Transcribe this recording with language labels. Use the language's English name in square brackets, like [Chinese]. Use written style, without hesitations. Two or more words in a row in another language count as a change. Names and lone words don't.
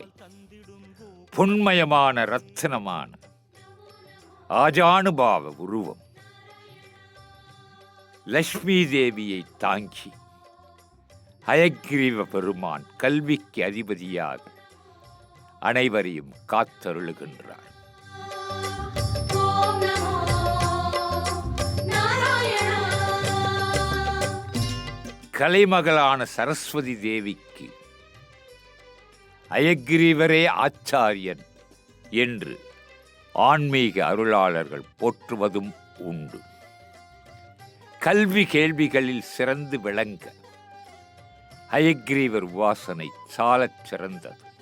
[Tamil] பொன்மயமான ரத்தினமான ஆஜானுபாவ உருவம். லக்ஷ்மி தேவியை தாங்கி ஹயக்ரீவ பெருமான் கல்விக்கு அதிபதியாக அனைவரையும் காத்தருளுகின்றார். [Sanskrit] ॐ नमो नारायण। [Tamil] கலைமகளான சரஸ்வதி தேவிக்கு ஹயக்ரீவரே ஆச்சாரியன் என்று ஆன்மீக அருளாளர்கள் போற்றுவதும் உண்டு. கல்வி கேள்விகளில் சிறந்து விளங்க ஹயக்ரீவர் உபாசனை சாலச் சிறந்தது.